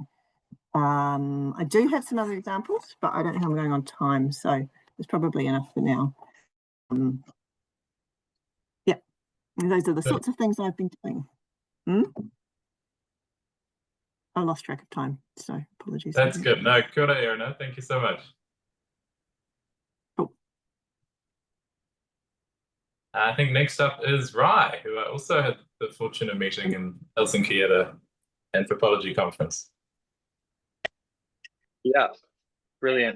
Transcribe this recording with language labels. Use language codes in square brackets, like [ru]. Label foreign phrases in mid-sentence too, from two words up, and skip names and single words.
[en] I do have some other examples, but I don't know how I'm going on time, so it's probably enough for now. Yeah, those are the sorts of things I've been doing. I lost track of time, so apologies. That's good. No, [mi] kia ora, [en] Erna. Thank you so much. Cool. I think next up is Rai, who I also had the fortune of meeting in Helsinki at an anthropology conference. Yeah, brilliant.